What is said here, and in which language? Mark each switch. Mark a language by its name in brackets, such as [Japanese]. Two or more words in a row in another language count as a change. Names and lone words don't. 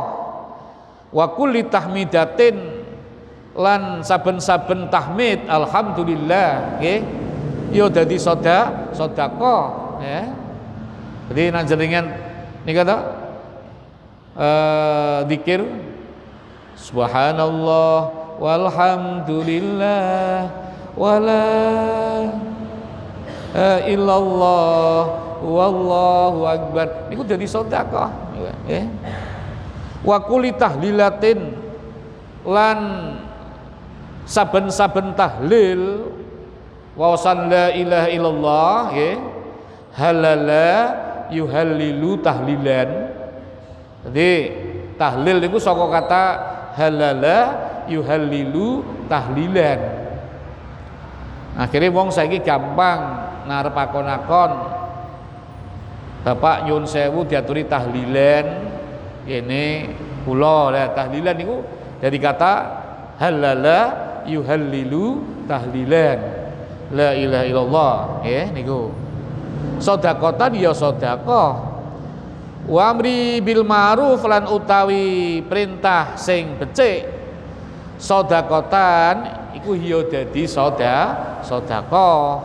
[Arabic] وكل تحميدة [Javanese] lan saben-saben tahmid alhamdulillah nggih ya dadi sedekah ya. Jadi nang jenengan nika to zikir [Arabic] سبحان الله والحمد لله ولا إله إلا الله والله أكبر [Javanese] niku dadi sedekah nggih. [Arabic] وكل تهليلة [Javanese] lan saben-saben tahlil wawasan [Arabic] لا إله إلا الله [Javanese] nggih [Arabic] هلل يهلل تهليلا. [Javanese] Jadi tahlil niku saka kata [Arabic] هلل يهلل تهليلا. [Javanese] Akhirnya wong saiki gampang ngarep akon-akon Bapak nyuwun sewu diaturi tahlilan ini kula lah tahlilan niku [Indonesian] dari kata [Arabic] هلل يهلل تهليلا لا إله إلا الله [Javanese] nggih niku. Sedekatan ya sedekah. [Arabic] والأمر بالمعروف [Javanese] lan utawi perintah sing becik sedekatan iku ya dadi sedekah.